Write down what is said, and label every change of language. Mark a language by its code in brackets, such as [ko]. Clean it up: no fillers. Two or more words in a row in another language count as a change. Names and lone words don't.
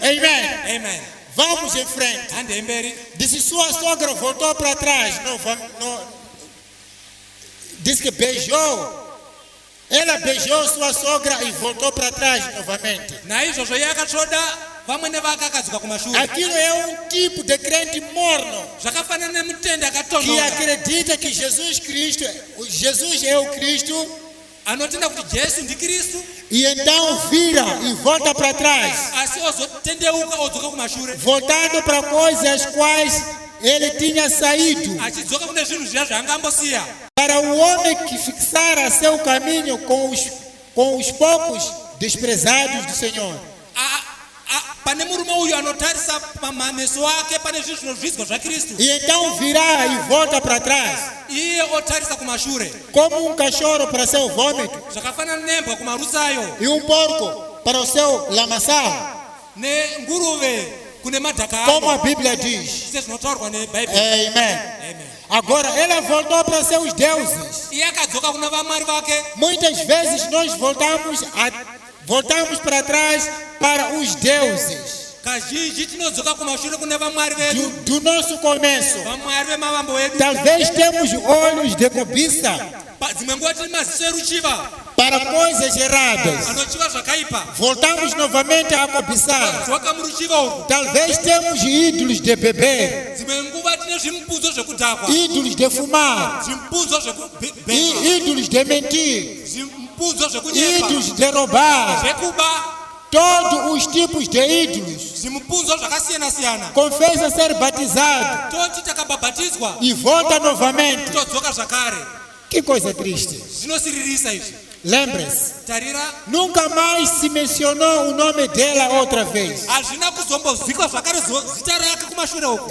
[pt] Amen. [sn] Amen. [pt] Vamos em frente. [sn] Handei mberi. [pt] Disse sua sogra voltou para trás. Diz que beijou. Ela beijou sua sogra e voltou para trás novamente. [sn] Naizvozvo yakatsvoda vamwe nevake akadzoka kumashure. [pt] Aquilo é um tipo de crente morno [sn] Zvakafanana nemutende [pt] que [sn] akatonhora [pt] acredita que Jesus é o Cristo [sn] anotenda kuti Jesu ndiKristu, [pt] e então vira e volta para trás, [sn] asi ozotendeuka odzoka kumashure, [pt] voltando para coisas quais ele tinha saído. [sn] achidzoka kune zvinhu zviya zvaanga ambosiya. [pt] Para o homem que fixara seu caminho com os poucos desprezados do Senhor. [sn] Pane murume uyu anotarisa mameso ake pane zvinhu zvinozvidzwa zvaKristu, [pt] E então virá e volta para trás, [sn] iye otarisa kumashure, [pt] como um cachorro para seu vômito [sn] zvakafanana nembwa kumarutsayo, [pt] e um porco para o seu lamaçal, [sn] nenguruve kune madhaka [pt] como [sn] avo, [pt] a Bíblia diz. [sn] sezvinotaurwa nebhaibheri. [pt] Amém. [sn] Amen. [pt] Agora ela voltou para seus deuses. [sn] Iye akadzoka kuna vamwari vake. [pt] Muitas vezes nós voltamos para trás para os deuses [sn] Kazhinji tinodzoka kumashure kune vamwari vedu, [pt] do nosso começo. [sn] vamwari vemavambo vedu. [pt] Talvez temos olhos de cobiça [sn] Dzimwe nguva tine maziso eruchiva [pt] para coisas erradas. [sn] anochiva zvakaipa, [pt] Voltamos novamente a cobiçar. [sn] dzoka muruchiva urwu. [pt] Talvez temos ídolos de beber, [sn] Dzimwe nguva tine zvimupfudzo zvekudhakwa, [pt] ídolos de fumar, [sn] zvimupfudzo zvekubhema, [pt] ídolos de mentir, [sn] zvimupfudzo zvekunyepa, [pt] ídolos de roubar, [sn] zvekuba, [pt] todos os tipos de ídolos. [sn] zvimupfudzo zvakasiyana-siyana. [pt] Confessa ser batizado [sn] Toti takabhabhatidzwa [pt] e volta novamente. [sn] todzoka zvakare. [pt] Que coisa triste. [sn] Zvinosiririsa izvi. [pt] Lembre-se, [sn] Tarira, [pt] nunca mais se mencionou o nome dela outra vez. [sn] hazvina kuzombozvikwa zvakare zita rake kumashure uku.